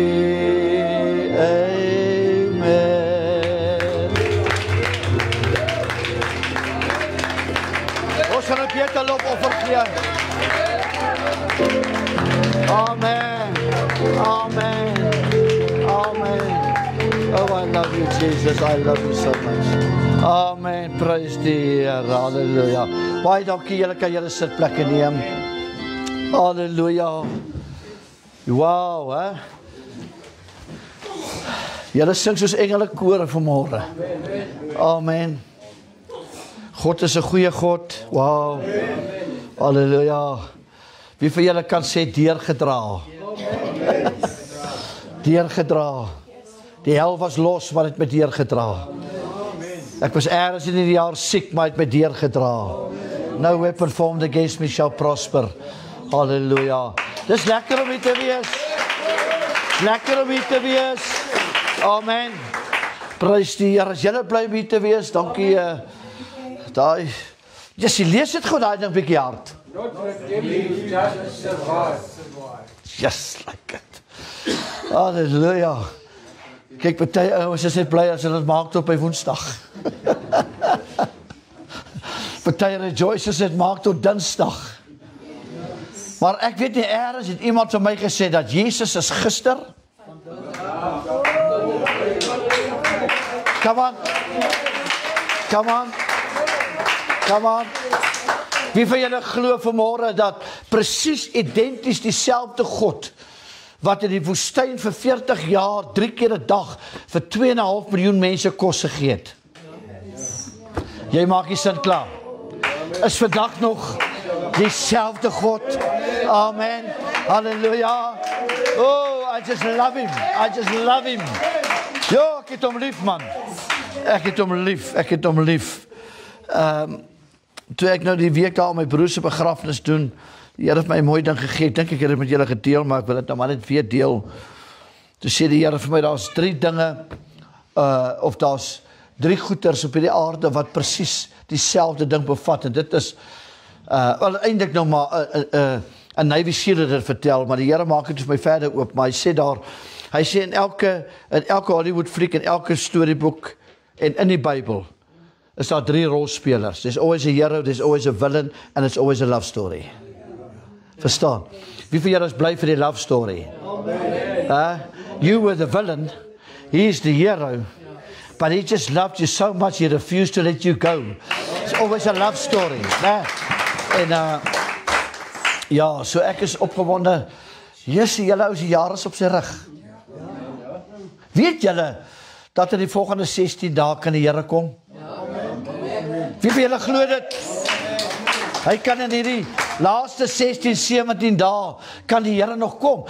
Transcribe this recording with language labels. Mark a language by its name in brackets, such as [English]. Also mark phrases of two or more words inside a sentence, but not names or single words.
[Afrikaans] Peter loop offergee. Amen. [English] Amen. Amen. Oh, I love you, Jesus. I love you so much. Amen. Praise the Heer. Halleluja. [Afrikaans] Baie dankie, julle kan julle sitplekke neem. Halleluja. Wow, hè? Julle sing soos engele kore vanmôre. Amen. God is 'n goeie God. Wow. Halleluja. Wie van julle kan sê deurgedra? Deurgedra. Die hel was los, maar het met deurgedra. Ek was ergens in die jaar siek, maar het met deurgedra. [English] No weapon formed against me shall prosper. [Afrikaans] Halleluja. Dis lekker om hier te wees. Lekker om hier te wees. Amen. Prys die Here. As julle bly om hier te wees, dankie. Daai, yes, jy lees het goed, daai ding bietjie hard. [English] Yes, like it. [Afrikaans] Halleluja. Kyk, party ouens is net bly as hulle dit maak tot by Woensdag. Party rejoice as dit maak tot Dinsdag. Maar ek weet nie, ergens het iemand vir my gesê dat Jesus is gister. [English] Come on. Come on. Come on. [Afrikaans] Wie van julle glo vanmôre dat presies identies dieselfde God wat in die woestyn vir 40 jaar 3 keer 'n dag vir 2,5 miljoen mense kos gegee het? Jy maak die sin klaar. Is vandag nog dieselfde God. [English] Amen. Halleluja. Oh, I just love him. I just love him. [Afrikaans] Ja, ek het hom lief, man. Ek het hom lief. Ek het hom lief. Toe ek nou die week daar my broer se begrafnis doen, die Here het my 'n mooi ding gegee. Ek dink ek het dit met julle gedeel, maar ek wil dit nou maar net weer deel. Toe sê die Here vir my, daar's 3 dinge, of daar's 3 goeders op hierdie aarde wat presies dieselfde ding bevat. En dit is, wel eintlik nou maar 'n Navy SEAL het dit vertel, maar die Here maak dit vir my verder oop. Maar hy sê daar, hy sê in elke Hollywood fliek, in elke storieboek en in die Bybel, is daar 3 rolspelers. [English] There's always a hero, there's always a villain, and it's always a love story. [Afrikaans] Verstaan? Wie van julle is bly vir die [English] love story? You were the villain, he is the hero, but he just loved you so much he refused to let you go. It's always a love story. [Afrikaans] En ja, so ek is opgewonde. Jessie, julle ou se jare is op sy rug. Weet julle dat in die volgende 16 dae kan die Here kom? Wie van julle glo dit? Hy kan in hierdie laaste 16, 17 dae kan die Here nog kom.